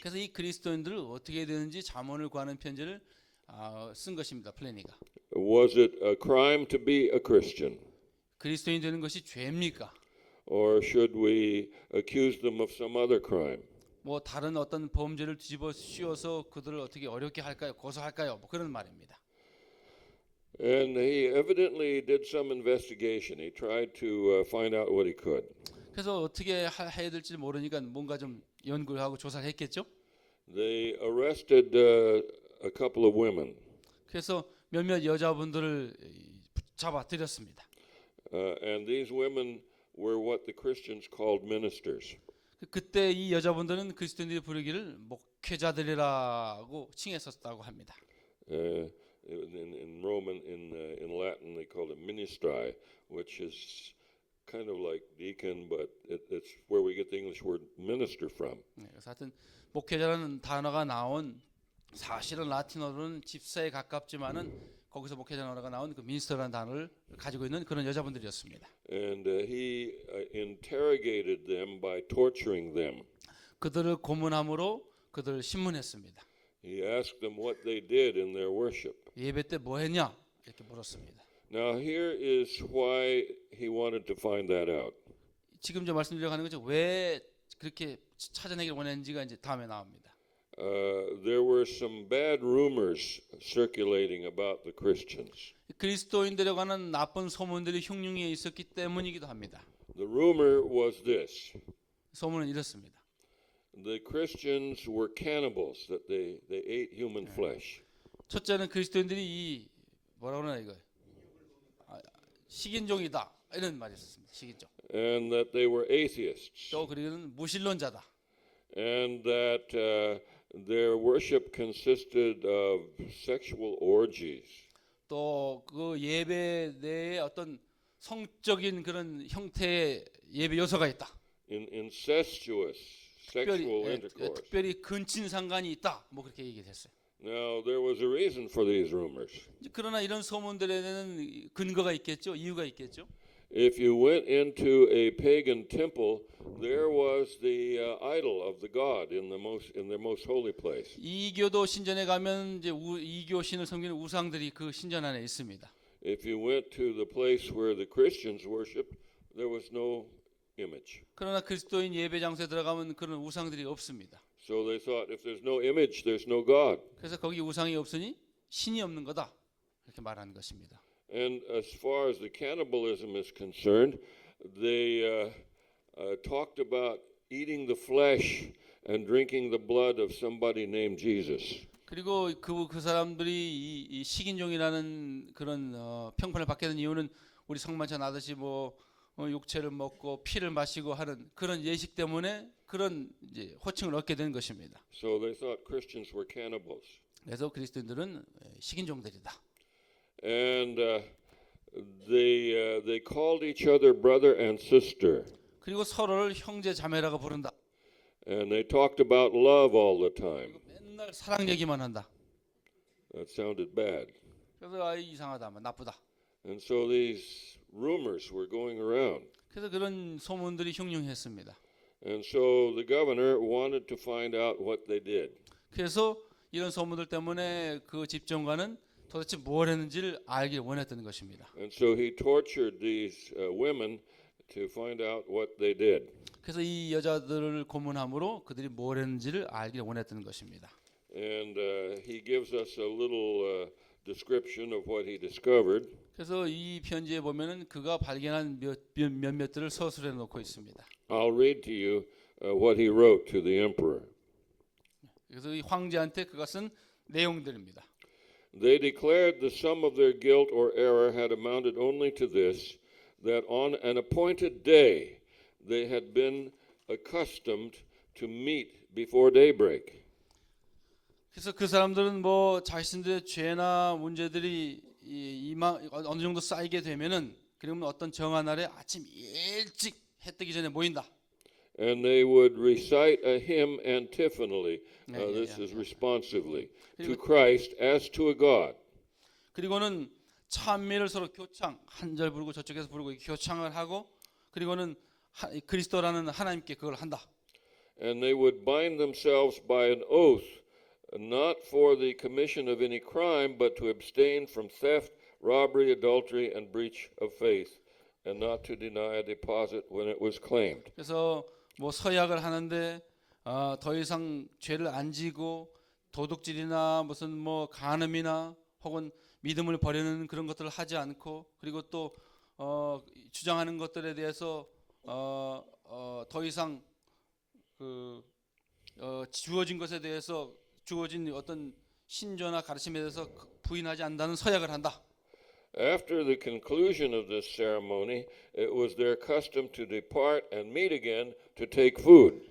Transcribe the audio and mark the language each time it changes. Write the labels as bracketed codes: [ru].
[ko] 그래서 이 그리스도인들을 어떻게 해야 되는지 자문을 구하는 편지를 쓴 것입니다. 플래니가. [en] Was it a crime to be a Christian? [ko] 그리스도인 되는 것이 죄입니까? [en] Or should we accuse them of some other crime? [ko] 뭐 다른 어떤 범죄를 뒤집어 씌워서 그들을 어떻게 어렵게 할까요? 고소할까요? 뭐 그런 말입니다. [en] And he evidently did some investigation. He tried to find out what he could. [ko] 그래서 어떻게 해야 될지 모르니까 뭔가 좀 연구를 하고 조사를 했겠죠. [en] They arrested a couple of women. [ko] 그래서 몇몇 여자분들을 잡아들였습니다. [en] And these women were what the Christians called ministers. [ko] 그때 이 여자분들은 그리스도인들이 부르기를 목회자들이라고 칭했었다고 합니다. [en] In Roman, in Latin, they called it ministri, which is kind of like deacon, but it's where we get the English word minister from. [ko] 그래서 하여튼 목회자라는 단어가 나온 사실은 라틴어로는 집사에 가깝지만은 거기서 목회자라는 단어가 나온 그 미니스터라는 단어를 가지고 있는 그런 여자분들이었습니다. [en] And he interrogated them by torturing them. [ko] 그들을 고문함으로 그들을 신문했습니다. [en] He asked them what they did in their worship. [ko] 예배 때 뭐 했냐? 이렇게 물었습니다. [en] Now here is why he wanted to find that out. [ko] 지금 저 말씀드리려고 하는 거죠. 왜 그렇게 찾아내기를 원했는지가 이제 다음에 나옵니다. [en] there were some bad rumors circulating about the Christians. [ko] 그리스도인들에 관한 나쁜 소문들이 흉흉해 있었기 때문이기도 합니다. [en] The rumor was this: [ko] 소문은 이렇습니다. [en] the Christians were cannibals, that they ate human flesh. [ko] 첫째는 그리스도인들이 이 뭐라고 하나 이거 식인종이다 이런 말이 있었습니다. 식인종. [en] And that they were atheists, [ko] 또 그리고는 무신론자다. [en] and that their worship consisted of sexual orgies. [ko] 또 그 예배 내에 어떤 성적인 그런 형태의 예배 요소가 있다. [en] Incestuous sexual intercourse. [ko] 특별히 근친 상관이 있다. 뭐 그렇게 얘기했어요. [en] Now there was a reason for these rumors. [ko] 그러나 이런 소문들에는 근거가 있겠죠, 이유가 있겠죠. [en] If you went into a pagan temple, there was the idol of the god in their most holy place. [ko] 이교도 신전에 가면 이제 이교 신을 섬기는 우상들이 그 신전 안에 있습니다. [en] If you went to the place where the Christians worshiped, there was no image. [ko] 그러나 그리스도인 예배 장소에 들어가면 그런 우상들이 없습니다. [en] So they thought, if there's no image, there's no God. [ko] 그래서 거기 우상이 없으니 신이 없는 거다. 이렇게 말하는 것입니다. [en] And as far as the cannibalism is concerned, they talked about eating the flesh and drinking the blood of somebody named Jesus. [ko] 그리고 그 사람들이 이 식인종이라는 그런 평판을 받게 된 이유는 우리 성만찬 하듯이 뭐 육체를 먹고 피를 마시고 하는 그런 예식 때문에 그런 이제 호칭을 얻게 된 것입니다. [en] So they thought Christians were cannibals. [ko] 그래서 그리스도인들은 식인종들이다. [en] And they called each other brother and sister. [ko] 그리고 서로를 형제 자매라고 부른다. [en] And they talked about love all the time. [ko] 맨날 사랑 얘기만 한다. [en] That sounded bad. [ko] 그래서 이상하다, 나쁘다. [en] And so these rumors were going around. [ko] 그래서 그런 소문들이 흉흉했습니다. [en] And so the governor wanted to find out what they did. [ko] 그래서 이런 소문들 때문에 그 집정관은 도대체 뭘 했는지를 알길 원했던 것입니다. [en] And so he tortured these women to find out what they did. [ko] 그래서 이 여자들을 고문함으로 그들이 뭘 했는지를 알길 원했던 것입니다. [en] And he gives us a little description of what he discovered. [ko] 그래서 이 편지에 보면은 그가 발견한 몇몇들을 서술해 놓고 있습니다. [en] I'll read to you what he wrote to the emperor. [ko] 그래서 이 황제한테 그가 쓴 내용들입니다. [en] They declared the sum of their guilt or error had amounted only to this, that on an appointed day they had been accustomed to meet before daybreak. [ko] 그래서 그 사람들은 뭐 자신들의 죄나 문제들이 어느 정도 쌓이게 되면은 그러면 어떤 정한 날에 아침 일찍 해 뜨기 전에 모인다. [en] And they would recite a hymn antiphonally. This is responsively to Christ as to a God. [ko] 그리고는 찬미를 서로 교창 한 절 부르고 저쪽에서 부르고 교창을 하고 그리고는 그리스도라는 하나님께 그걸 한다. [en] And they would bind themselves by an oath, not for the commission of any crime, but to abstain from theft, robbery, adultery, and breach of faith, and not to deny a deposit when it was claimed. [ko] 그래서 뭐 서약을 하는데 더 이상 죄를 안 지고 도둑질이나 무슨 뭐 간음이나 혹은 믿음을 버리는 그런 것들을 하지 않고 그리고 또 주장하는 것들에 대해서 더 이상 주어진 것에 대해서 주어진 어떤 신조나 가르침에 대해서 부인하지 않는다는 서약을 한다. [en] After the conclusion of this ceremony, it was their custom to depart and meet again to take food.